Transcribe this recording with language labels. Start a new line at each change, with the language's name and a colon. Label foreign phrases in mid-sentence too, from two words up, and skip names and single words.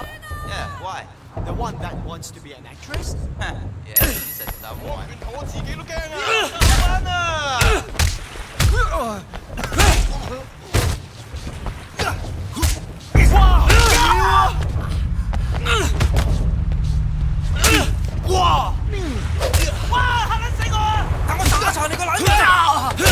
English: Yeah, why? The one that wants to be an actress? Yeah, she's a dumb one.
Cantonese: 我自己都驚啊！翻啊！哇！哇！嚇緊死我啊！等我打殘你個撚啊！